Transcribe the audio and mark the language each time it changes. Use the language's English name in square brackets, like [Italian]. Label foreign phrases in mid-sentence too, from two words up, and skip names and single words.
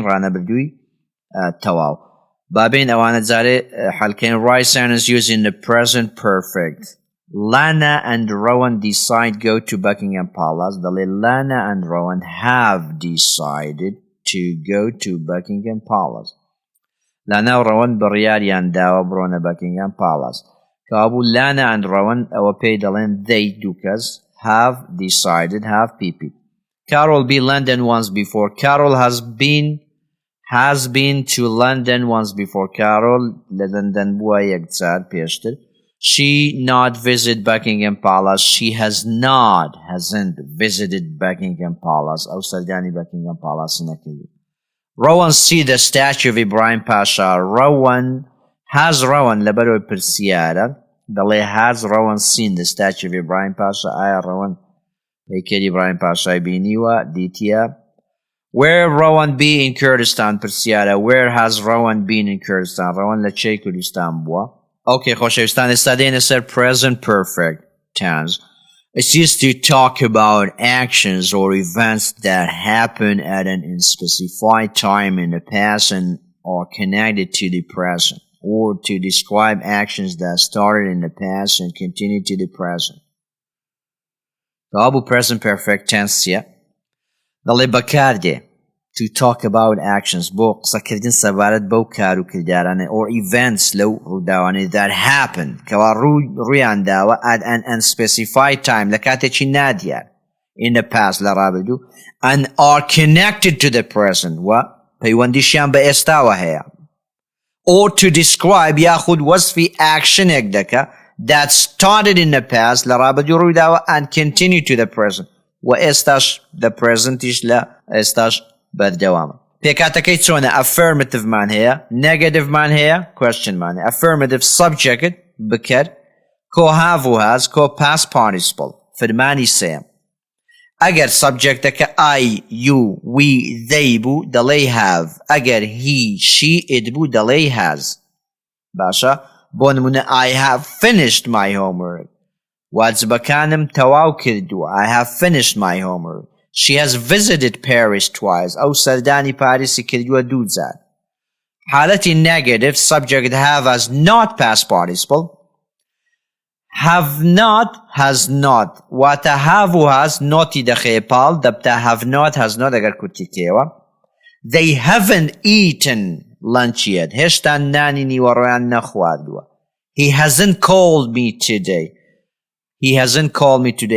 [Central Kurdish] ڕانەبردووی تەواو بابین ئەوانە جارێ حەلکەین [English] right sentence using the present perfect Lana and Rowan decide go to Buckingham Palace دەڵێ Lana and Rowan have decided to go to Buckingham Palace Lana و Rowan [Central Kurdish] بڕیاریان داوە بڕۆنە [English] Buckingham Palace کابوو Lana and Rowan [Central Kurdish] ئەوە پێی دەڵێن [English] they [Central Kurdish] دوو کەس [English] have decided have pp Carol be London once before Carol has been to London once before Carol London [Central Kurdish] بووە یەکجار پێشتر [English] She not visit Buckingham Palace She hasn't visited Buckingham Palace [Central Kurdish] ئەو سەردانی Buckingham Palace نەکردی [English] Rowan see the statue of Ibrahim Pasha Rowan [Central Kurdish] لەبەرەوەی پرسیارە دەڵێ [English] has Rowan seen the statue of Ibrahim Pasha [Central Kurdish] ئایا Rowan هەیکەلی Ibrahim Pashai بینیوە دیتیە [English] Where Rowan be in Kurdistan پرسیارە Where has Rowan been in Kurdistan Rowan [Central Kurdish] لە چێی کوردستان بووە [English] Okay [Central Kurdish] خۆشەویستان ئێستا دێنە سەر [English] present perfect tense It's used to talk about actions or events that happen at an unspecified time in the past and are connected to the present or to describe actions that started in the past and continue to the present Kabu present perfect tense yeah [Central Kurdish] دەڵێ بەکاردێ [English] to talk about actions [Central Kurdish] بۆ قسەکردن سەبارەت بەو کار و کردارانە [English] or events [Central Kurdish] لەو ڕووداوانەی [English] that happen [Central Kurdish] کەوا ڕوویان داوە [English] at an unspecified time [Central Kurdish] لە کاتێکی نادیار [English] in the past [Central Kurdish] لە ڕابردوو [English] and are connected to the present [Central Kurdish] و پەیوەندیشیان بە ئێستاوە هەیە [English] or to describe [Central Kurdish] یاخود وەصفی actionێک دەکە [English] that started in the past [Central Kurdish] لە ڕابردوو ڕووداوە [English] and continue to the present [Central Kurdish] و ئێستاش [English] the presentیش [Central Kurdish] لە ئێستاش بەردەوامە پێکاتەکەی چۆنە affirmative مان هەیە negative مان هەیە question مان هەیە affirmative subject بکەر کۆ have و has کۆ [English] past participle [Central Kurdish] فرمانی سێم ئەگەر subjectەکە [English] I you we they [Central Kurdish] بوو دەڵێ [English] have ئەگەر he she it [Central Kurdish] بوو دەڵێ [English] has [Central Kurdish] باشە بۆ نمونە [English] I have finished my homework [Central Kurdish] واجبەکانم تەواو کردووە [English] I have finished my homework She has visited Paris twice [Central Kurdish] ئەو سەردانی پاریسی کردووە دوو جار [English] حالەتی negative subject have has not past participle have not has not واتە have و has [Central Kurdish] noتی دەخەیە پاڵ دەبتە [English] have not has not [Central Kurdish] ئەگەر کورتیکەوە [English] They haven't eaten lunch yet [Central Kurdish] هێشتا نانی نیوەڕۆیان نەخواردووە [English] He hasn't called me today He hasn't called me today.